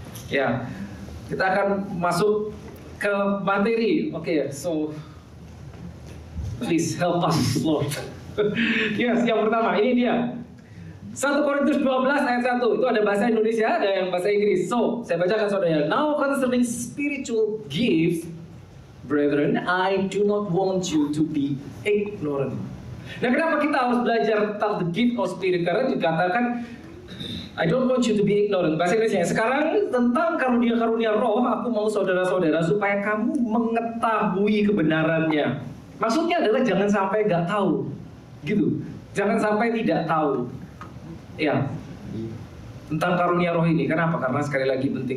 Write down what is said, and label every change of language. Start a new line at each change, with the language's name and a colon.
Indonesian: Ya, kita akan masuk ke materi.
English: Oke, so please help us, Lord.
Indonesian: Yes, yang pertama ini dia. 1 Korintus 12 ayat 1 itu ada bahasa Indonesia, ada yang bahasa Inggris. So, saya bacakan saudara.
English: Now concerning spiritual gifts, brethren, I do not want you to be ignorant.
Indonesian: Nah, kenapa kita harus belajar tentang
English: the gift of spirit?
Indonesian: Karena dikatakan
English: I don't want you to be ignorant.
Indonesian: Bahasa Inggrisnya sekarang tentang karunia-karunia roh, aku mau saudara-saudara supaya kamu mengetahui kebenarannya. Maksudnya adalah jangan sampai nggak tahu, gitu. Jangan sampai tidak tahu. Ya, tentang karunia roh ini. Kenapa? Karena sekali lagi penting.